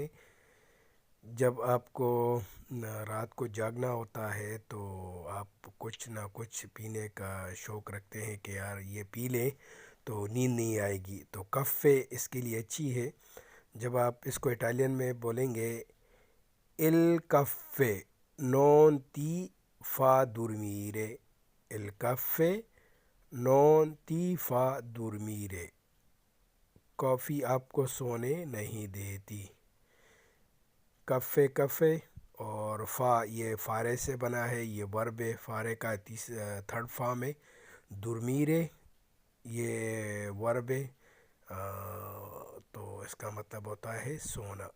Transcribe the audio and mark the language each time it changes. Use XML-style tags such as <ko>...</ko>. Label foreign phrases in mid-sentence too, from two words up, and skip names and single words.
<ur>جب آپ کو رات کو جاگنا ہوتا ہے تو آپ کچھ نہ کچھ پینے کا شوق رکھتے ہیں کہ یار یہ پی لیں تو نیند نہیں آئے گی، تو کفے اس کے لیے اچھی ہے۔ جب آپ اس کو اٹالین میں بولیں گے</ur> <it>il caffè non ti fa dormire، il caffè non ti fa dormire،</it> <ur>کافی آپ کو سونے نہیں دیتی۔ کفے کفے اور فا یہ فارے سے بنا ہے، یہ ورب ہے، فارے کا</ur> <en>third form</en> <ur>ہے۔ dormire یہ ورب ہے، تو اس کا مطلب ہوتا ہے سونا۔</ur>